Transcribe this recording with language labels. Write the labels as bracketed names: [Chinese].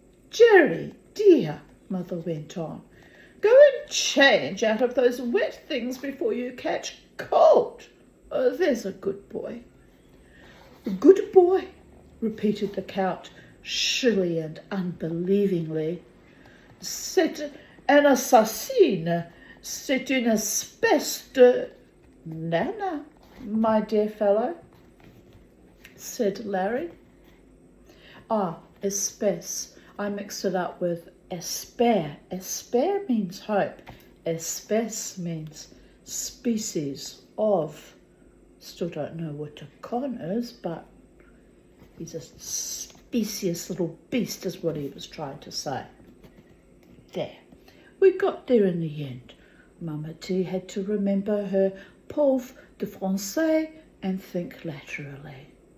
[English] "Jerry, dear," Mother went on, "go and change out of those wet things before you catch cold. There's a good boy." "Good boy," repeated the Count, shrilly and unbelievingly. [French] "C'est un assassin. C'est une espèce de—" [English] "Nana, my dear fellow," said Larry. Espèce. I mixed it up with espère. Espère means hope. Espèce means species of. Still don't know what a con is, but he's a specious little beast is what he was trying to say. There. We got there in the end. Mama T had to remember her [French] pauvre de français [English] and think laterally.